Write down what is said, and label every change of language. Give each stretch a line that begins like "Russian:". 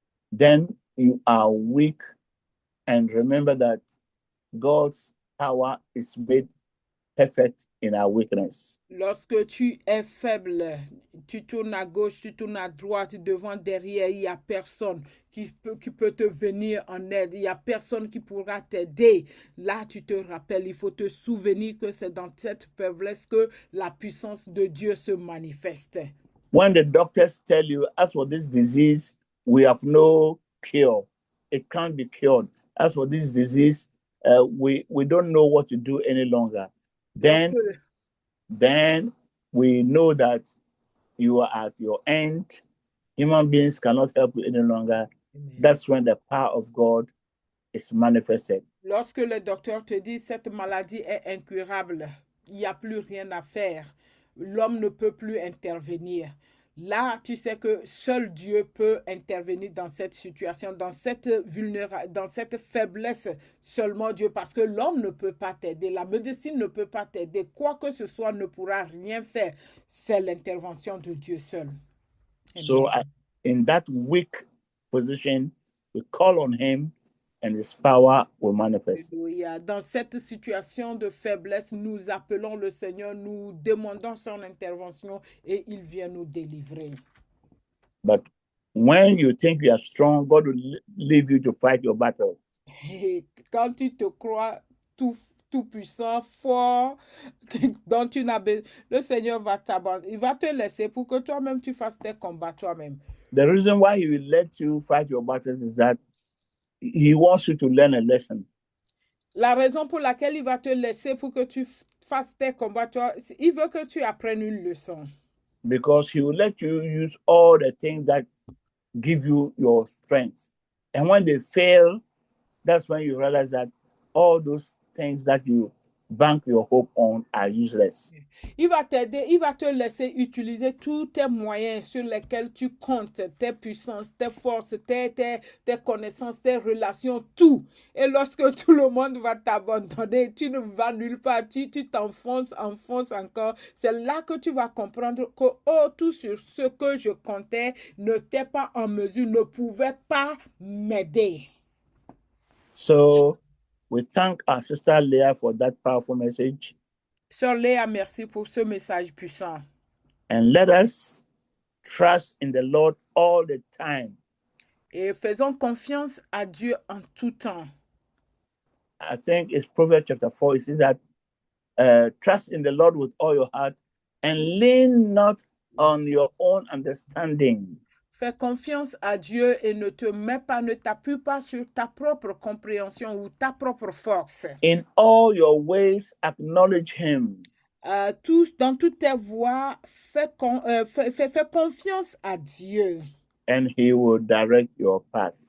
English: Then you are weak. And remember that God's power is made perfect in our weakness.
French: Lorsque tu es faible, tu tournes à gauche, tu tournes à droite, devant, derrière, il n'y a personne qui peut te venir en aide. Il n'y a personne qui pourra t'aider. Là, tu te rappelles, il faut te souvenir que c'est dans cette faiblesse que la puissance de Dieu se manifeste.
English: When the doctors tell you, as for this disease, we have no cure. It can't be cured. As for this disease, we don't know what to do any longer. Then we know that you are at your end. Human beings cannot help you any longer. Amen. That's when the power of God is manifested.
French: Lorsque le docteur te dit cette maladie est incurable, il n'y a plus rien à faire, l'homme ne peut plus intervenir. Là, tu sais que seul Dieu peut intervenir dans cette situation, dans cette faiblesse, seulement Dieu, parce que l'homme ne peut pas t'aider, la médecine ne peut pas t'aider, quoi que ce soit ne pourra rien faire. C'est l'intervention de Dieu seul.
English: So, in that weak position, we call on him and his power will manifest.
French: Dans cette situation de faiblesse, nous appelons le Seigneur, nous demandons son intervention et il vient nous délivrer.
English: But when you think you are strong, God will leave you to fight your battle.
French: Quand tu te crois tout puissant, fort, dont tu n'as besoin, le Seigneur va t'abandonner. Il va te laisser pour que toi-même tu fasses tes combats toi-même.
English: The reason why he will let you fight your battles is that he wants you to learn a lesson.
French: La raison pour laquelle il va te laisser pour que tu fasses tes combats, toi, il veut que tu apprennes une leçon.
English: Because he will let you use all the things that give you your strength. And when they fail, that's when you realize that all those things that you bank your hope on are useless.
French: Il va t'aider, il va te laisser utiliser tous tes moyens sur lesquels tu comptes, tes puissances, tes forces, tes connaissances, tes relations, tout. Et lorsque tout le monde va t'abandonner, tu ne vas nulle part, tu t'enfonces encore. C'est là que tu vas comprendre que tout sur ce que je comptais n'était pas en mesure, ne pouvait pas m'aider.
English: So, we thank our sister Leah for that powerful message.
French: Sœur Léa, merci pour ce message puissant.
English: And let us trust in the Lord all the time.
French: Et faisons confiance à Dieu en tout temps.
English: I think it's Proverbs chapter 4. It says that trust in the Lord with all your heart and lean not on your own understanding.
French: Fais confiance à Dieu et ne t'appuie pas sur ta propre compréhension ou ta propre force.
English: In all your ways, acknowledge him.
French: Dans toutes tes voies, fais confiance à Dieu.
English: And he will direct your path.